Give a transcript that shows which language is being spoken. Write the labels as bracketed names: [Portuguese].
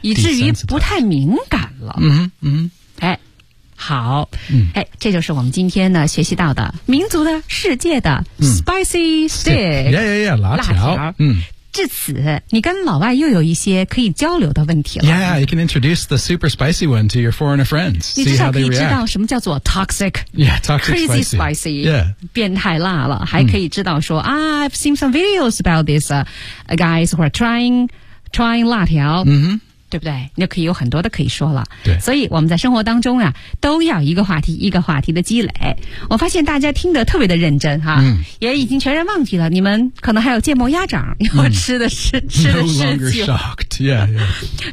[Chinese] 以至于不太敏感了。嗯嗯。哎，好。嗯。哎，这就是我们今天呢学习到的民族的世界的 [English] spicy stick. Yeah, yeah, yeah, 辣条。 [Chinese] 辣条。嗯。至此你跟老外又有一些可以交流的问题了。 [English] Yeah, you can introduce the super spicy one to your foreigner friends. See how they react. [Chinese] 你至少可以知道什么叫做 toxic. [English] Yeah, toxic crazy spicy. spicy. Yeah. [Chinese] 变态辣了。 [English] 还可以知道说、I've seen some videos about this, guys who are trying 辣条。 Mm-hmm. [Chinese] 对不对那可以有很多的可以说了对所以我们在生活当中啊都要一个话题一个话题的积累我发现大家听得特别的认真哈、嗯、也已经全然忘记了你们可能还有芥末鸭掌要吃的是、嗯、吃的事情 [English] No longer shocked yeah, yeah.